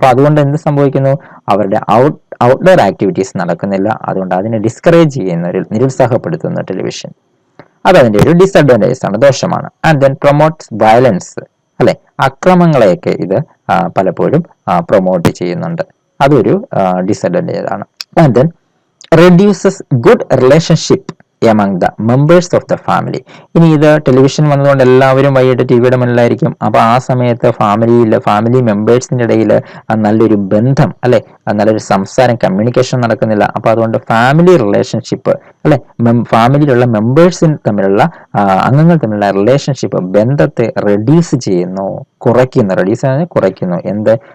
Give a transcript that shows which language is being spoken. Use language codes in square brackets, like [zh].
[ml] അപ്പോൾ അതുകൊണ്ട് എന്ത് സംഭവിക്കുന്നു? അവരുടെ ഔട്ട്ഡോർ ആക്ടിവിറ്റീസ് നടക്കുന്നില്ല. അതുകൊണ്ട് അതിനെ ഡിസ്കറേജ് ചെയ്യുന്ന, നിരുത്സാഹപ്പെടുത്തുന്ന ടെലിവിഷൻ. അതതിൻ്റെ ഒരു ഡിസഡ്വാൻറ്റേജസ് ആണ്, ദോഷമാണ്. [en] and then promotes violence [ml] അല്ലെ. അക്രമങ്ങളെയൊക്കെ ഇത് പലപ്പോഴും പ്രൊമോട്ട് ചെയ്യുന്നുണ്ട്. അതൊരു ഡിസഡ്വാൻറ്റേജ് ആണ്. [en] And then reduces good relationship among the members of the family. [ml] ഇനി ഇത് ടെലിവിഷൻ വന്നതുകൊണ്ട് എല്ലാവരും വൈകിട്ട് ടിവിയുടെ മുന്നിലായിരിക്കും. അപ്പൊ ആ സമയത്ത് ഫാമിലി മെമ്പേഴ്സിന്റെ ഇടയിൽ നല്ലൊരു ബന്ധം അല്ലെ, നല്ലൊരു സംസാരം, കമ്മ്യൂണിക്കേഷൻ നടക്കുന്നില്ല. അപ്പൊ അതുകൊണ്ട് ഫാമിലി റിലേഷൻഷിപ്പ് അല്ലെ, ഫാമിലിയിലുള്ള മെമ്പേഴ്സിന് തമ്മിലുള്ള അംഗങ്ങൾ തമ്മിലുള്ള റിലേഷൻഷിപ്പ്, ബന്ധത്തെ റെഡ്യൂസ് ചെയ്യുന്നു, കുറയ്ക്കുന്നു. എന്ത്?